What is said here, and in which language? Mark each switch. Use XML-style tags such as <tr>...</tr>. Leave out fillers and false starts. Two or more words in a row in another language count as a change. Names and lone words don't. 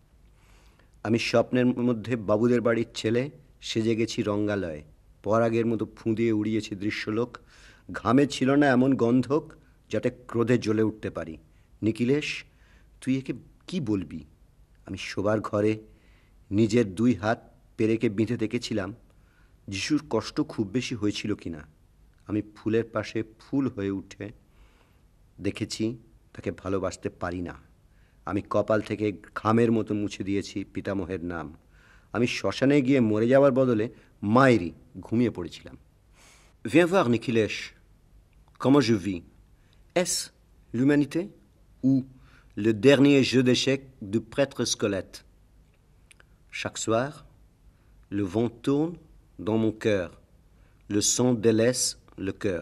<bn>আমি স্বপ্নের মধ্যে বাবুদের বাড়ির ছেলে সেজে গেছি রঙ্গালয়ে পরাগের মতো ফুঁদিয়ে উড়িয়েছি দৃশ্যলোক ঘামে ছিল না এমন গন্ধক যাতে ক্রোধে জ্বলে উঠতে পারি নিখিলেশ তুই একে কি বলবি আমি শোবার ঘরে নিজের 2 হাত পেরেকে বেঁধে দেখেছিলাম যিশুর কষ্ট খুব বেশি হয়েছিল কিনা আমি ফুলের পাশে ফুল হয়ে উঠে দেখেছি তাকে ভালোবাসতে পারি না আমি কপাল থেকে ঘামের মতো মুছে দিয়েছি পিতামহের নাম আমি শ্মশানে গিয়ে মরে যাওয়ার বদলে মায়েরই ঘুমিয়ে পড়েছিলাম</bn> <fr>Viens voir Nikhilesh, comment je vis. Est-ce l'humanité ou le dernier jeu d'échecs du prêtre squelette? Chaque soir, le vent tourne dans mon cœur, le sang délaisse le cœur.</fr>